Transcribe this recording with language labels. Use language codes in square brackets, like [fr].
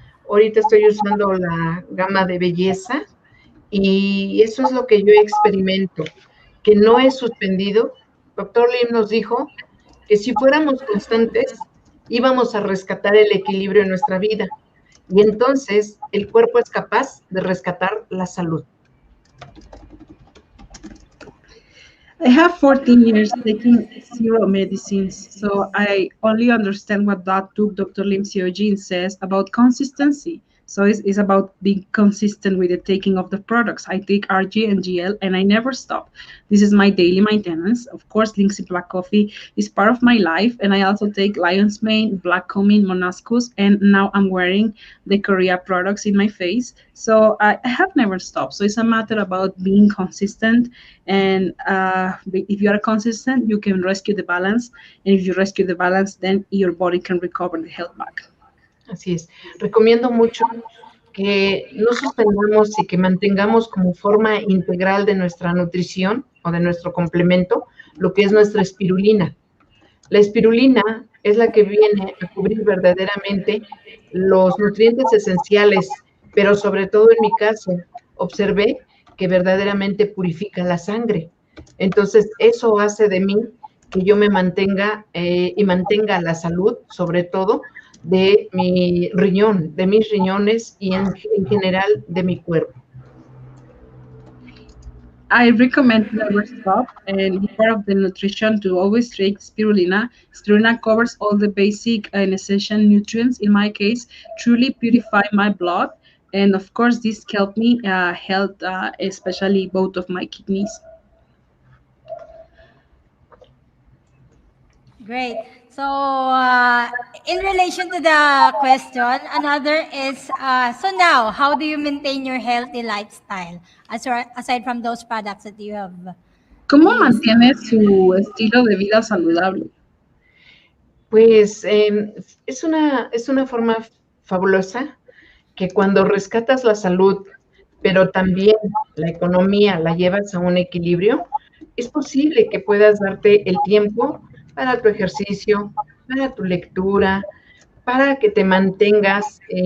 [es] Ahorita estoy usando la gama de belleza y eso es lo que yo experimento, que no he suspendido. Doctor Lim nos dijo que si fuéramos constantes, íbamos a rescatar el equilibrio en nuestra vida. Y entonces el cuerpo es capaz de rescatar la salud. [en] I have 14 years taking zero medicines, so I only understand what Dr. Lim Seo Jin says about consistency. So it's about being consistent with the taking of the products. I take RG and GL and I never stop. This is my daily maintenance. Of course, Linksy Black Coffee is part of my life, and I also take Lion's Mane, Black Cumin, Monascus, and now I'm wearing the Korea products in my face. So I have never stopped. So it's a matter about being consistent, and if you are consistent, you can rescue the balance, and if you rescue the balance, then your body can recover the health back. [es] Así es. Recomiendo mucho que no suspendamos y que mantengamos como forma integral de nuestra nutrición o de nuestro complemento lo que es nuestra espirulina. La espirulina es la que viene a cubrir verdaderamente los nutrientes esenciales, pero sobre todo en mi caso, observé que verdaderamente purifica la sangre. Entonces, eso hace de mí que yo me mantenga y mantenga la salud, sobre todo, de mi riñón, de mis riñones y en general de mi cuerpo. [en] I recommend never stop and be part of the nutrition to always take spirulina. Spirulina covers all the basic and essential nutrients. In my case, truly purify my blood, and of course, this helped me health, especially both of my kidneys. Great. So, in relation to the question, another is so now, how do you maintain your healthy lifestyle aside from those products that you have [es] ¿Cómo [en] used? [es] mantiene su estilo de vida saludable? Pues es una forma fabulosa que cuando rescatas la salud, pero también la economía la llevas a un equilibrio, es posible que puedas darte el tiempo para tu ejercicio, para tu lectura, para que te mantengas